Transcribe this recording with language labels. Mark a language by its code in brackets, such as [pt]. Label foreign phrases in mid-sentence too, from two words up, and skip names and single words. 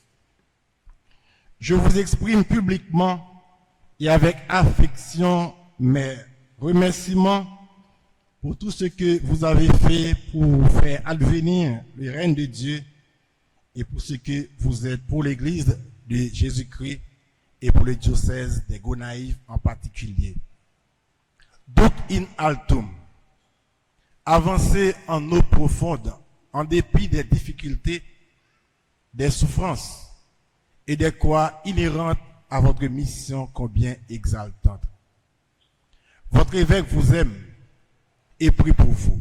[fr] Je vous exprime publiquement et avec affection mes remerciements pour tout ce que vous avez fait pour faire advenir le règne de Dieu et pour ce que vous êtes pour l'Église de Jésus-Christ et pour le diocèse des Gonaïves en particulier. [la] Duc in altum, [fr] avancez en eau profonde, en dépit des difficultés, des souffrances et des croix inhérentes à votre mission combien exaltante. Votre évêque vous aime et prie pour vous.